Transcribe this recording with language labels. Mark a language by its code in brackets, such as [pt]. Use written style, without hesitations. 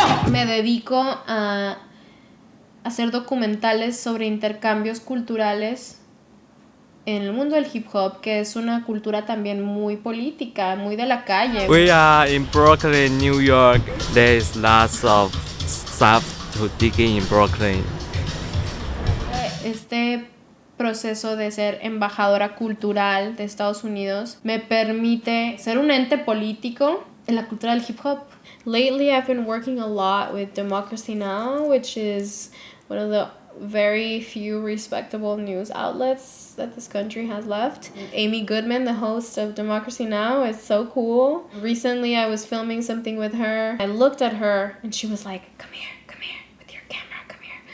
[es] Me dedico a hacer documentales sobre intercambios culturales en el mundo del hip hop, que es una cultura también muy política, muy de la calle. [en] We are in Brooklyn, New York. There is lots of stuff to dig in Brooklyn. [es] Este proceso de ser embajadora cultural de Estados Unidos me permite ser un ente político en la cultura del hip hop. [en] Lately, I've been working a lot with Democracy Now!, which is one of the very few respectable news outlets that this country has left. Amy Goodman, the host of Democracy Now!, is so cool. Recently, I was filming something with her. I looked at her and she was like, come here, with your camera, come here.